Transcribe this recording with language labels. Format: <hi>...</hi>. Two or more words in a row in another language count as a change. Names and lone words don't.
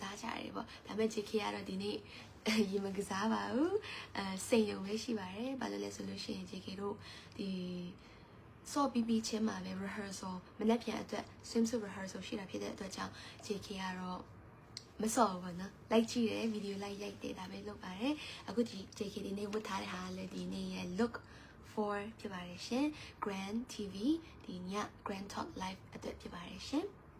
<my>စားကြတယ်ပေါ့ဒါပေမဲ့ JK ကတော့ဒီနေ့ရေမကစားပါဘူးစိတ်ယုံပဲရှိပါတယ်ဘာလို့လဲဆိုလို့ရှိရင် JK တို့ဒီစော့ပြီးချင်းမှာပဲ rehearsal မနေ့ပြန်အတွက်</my> <en>swimsuit rehearsal</en> <my>ရှိတာဖြစ်တဲ့အတွက်ကြောင့် JK ကတော့မစော့ဘူးပေါ့နော်လိုက်ကြည့်တယ်ဗီဒီယိုလိုက်ရိုက်တယ်ဒါပဲလုပ်ပါတယ်အခုဒီ JK ဒီနေ့ဝတ်ထားတဲ့ဟာလည်းဒီနေ့ရဲ့</my> <en>look for</en> <my>ဖြစ်ပါတယ်ရှင် Grand TV ဒီည Grand Talk Live အတွက်ဖြစ်ပါတယ်ရှင်</my>